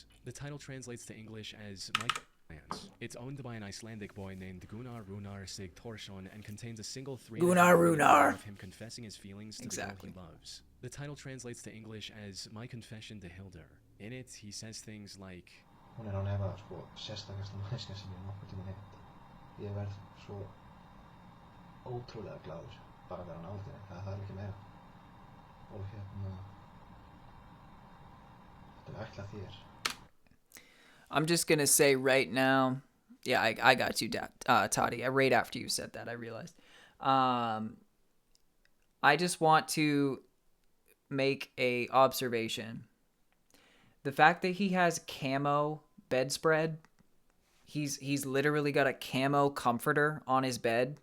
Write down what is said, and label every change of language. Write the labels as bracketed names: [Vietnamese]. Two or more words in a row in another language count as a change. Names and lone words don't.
[English] The title translates to English as Mike Lance. It's owned by an Icelandic boy named Gunnar Runar Sigthorsson and contains a single 3.5 minute of him confessing his feelings to the girl he loves. The title translates to English as My Confession to Hildur. In it, he says things like, [Icelandic] Hún án efa sérstakasta manneskja sem ég nokkuð tímann hitt. Ég verð svo ótrúlega glaður bara að vera nálægt henni. Það þarf ekki meira. Og þetta ætlað þér. [English] I'm just going to say right now, yeah, I got you, Toddy. Right after you said that, I realized. I just want to make a observation. The fact that he has camo bedspread, he's literally got a camo comforter on his bed.